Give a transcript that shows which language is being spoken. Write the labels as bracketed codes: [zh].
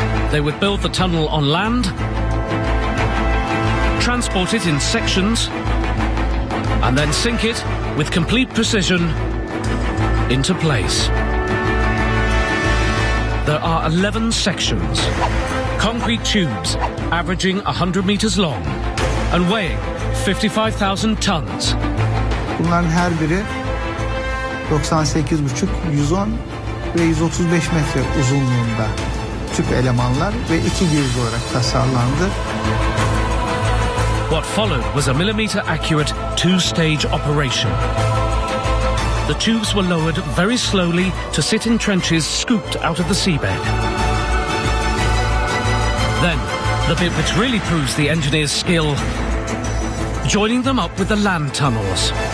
[en] They would build the tunnel on land, transport it in sections, and then sink it with complete precision into place. There are 11 sections, concrete tubes averaging 100 meters long and weighing 55,000 tons. [tr] Bunların her biri 98,5, 110 ve 135 metre uzunluğunda tüp elemanlar ve 2 giriz olarak tasarlandı. [en] What followed was a millimeter-accurate two-stage operation. The tubes were lowered very slowly to sit in trenches scooped out of the seabed. Then, the bit which really proves the engineer's skill, joining them up with the land tunnels.